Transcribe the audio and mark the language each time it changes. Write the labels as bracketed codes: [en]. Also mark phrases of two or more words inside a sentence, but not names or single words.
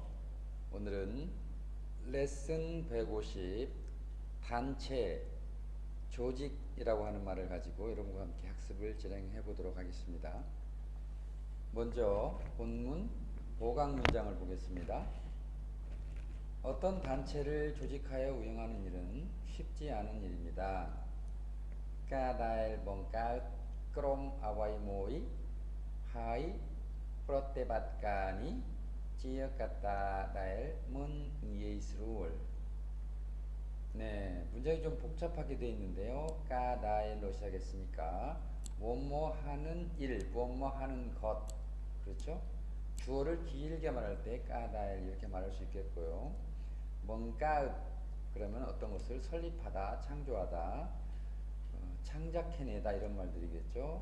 [ko] 오늘은 레슨 150 단체, 조직이라고 하는 말을 가지고 여러분과 함께 학습을 진행해 보도록 하겠습니다. 먼저 본문 보강 문장을 보겠습니다. 어떤 단체를 조직하여 운영하는 일은 쉽지 않은 일입니다. [km] Cadaបង្កើតក្រុមអ្វីមួយហើយប្រតិបត្តិការនេះជាកត្តាដែលមិនងាយស្រួល. [ko] 네, 문장이 좀 복잡하게 되어 있는데요. 까다일로 시작했으니까 뭐뭐 하는 일, 뭐뭐 하는 것, 그렇죠? 주어를 길게 말할 때 까다일 이렇게 말할 수 있겠고요. 뭔가 그러면 어떤 것을 설립하다, 창조하다, 창작해내다 이런 말들이겠죠.